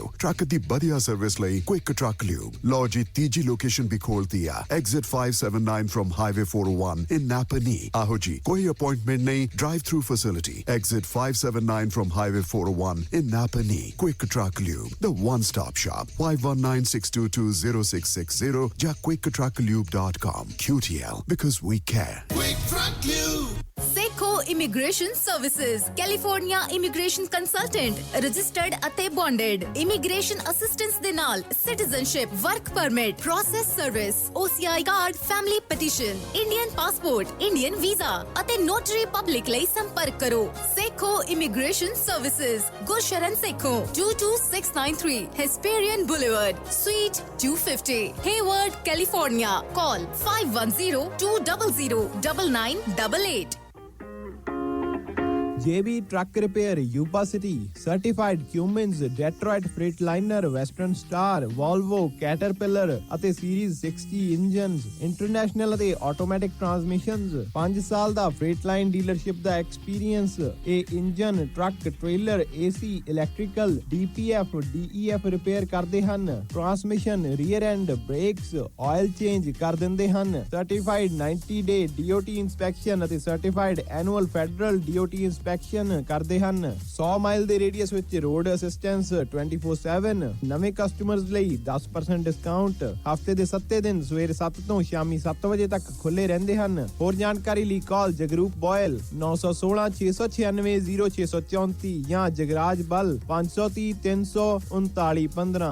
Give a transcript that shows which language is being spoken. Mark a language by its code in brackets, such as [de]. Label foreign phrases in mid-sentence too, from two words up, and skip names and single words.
[pa] ਟਰੱਕ ਦੀ ਵਧੀਆ ਸਰਵਿਸ ਲਈ ਕੁਇਕ ਟਰੱਕ ਲਿਊਬ। ਲਓ ਜੀ, ਤੀਜੀ ਲੋਕੇਸ਼ਨ ਵੀ ਖੋਲਤੀ ਆ, ਐਗਜ਼ਿਟ 579 [en] from Highway 401 in Napanee. [pa] ਆਹੋ ਜੀ, ਕੋਈ ਅਪਾਇੰਟਮੈਂਟ ਨਹੀਂ, [en] drive through facility. exit 579 from Highway 401 in Napanee. Quick Truck Lube, the one stop shop. 5196220660 ਜਾਂ quicktrucklube.com। QTL, because we care। Seco [pa] ਇਮੀਗ੍ਰੇਸ਼ਨ ਸਰਵਿਸਿਜ਼ [en] California immigration consultant registered [pa] ਅਤੇ [en] bonded immigration assistance [pa] ਦੇ ਨਾਲ [en] citizenship work permit process service OCI card family petition Indian passport Indian visa ਅਤੇ notary public [pa] ਲਈ ਸੰਪਰਕ ਕਰੋ ਸੇਖੋ ਇਮੀਗ੍ਰੇਸ਼ਨ ਸਰਵਿਸਿਜ਼ ਗੁਰਸ਼ਰਨ ਸੇਖੋ [en] 22693 Hesperian Boulevard Suite 250 Hayward California call 510-200-9988 JB Truck Repair, Yuba City, Certified Cummins, Detroit Freightliner, Western Star, Volvo, Caterpillar [pa] ਅਤੇ [en] Series 60 engines, [pa] International ਅਤੇ [en] Automatic Transmissions, [pa] 5 ਸਾਲ ਦਾ [en] Freightline dealership [pa] ਦਾ experience, ਇਹ ਇੰਜਨ, ਟਰੱਕ, ਟ੍ਰੇਲਰ, AC, electrical, DPF, DEF ਰਿਪੇਅਰ ਕਰਦੇ ਹਨ, ਟਰਾਂਸਮਿਸ਼ਨ, [en] rear end, [pa] ਬ੍ਰੇਕਸ, [en] oil change [pa] ਕਰ ਦਿੰਦੇ ਹਨ, [en] Certified 90 day DOT inspection [pa] ਅਤੇ [en] Certified annual federal DOT inspection [pa] ਕਰਦੇ ਹਨ 100 ਮਾਈਲ ਦੇ ਰੇਡੀਅਸ ਵਿੱਚ [en] road assistance [pa] 24/7 ਨਵੇਂ ਕਸਟਮਰਜ਼ ਲਈ 10% ਡਿਸਕਾਊਂਟ ਹਫਤੇ ਦੇ 7 ਦਿਨ ਸਵੇਰ 7 ਤੋਂ ਸ਼ਾਮੀ 7 ਵਜੇ ਤੱਕ ਖੁੱਲੇ ਰਹਿੰਦੇ ਹਨ ਹੋਰ ਜਾਣਕਾਰੀ ਲਈ ਕਾਲ ਜਗਰੂਪ ਬੋਇਲ 916-696-0634 ਜਾਂ ਜਗਰਾਜ ਬਲ 530-339-15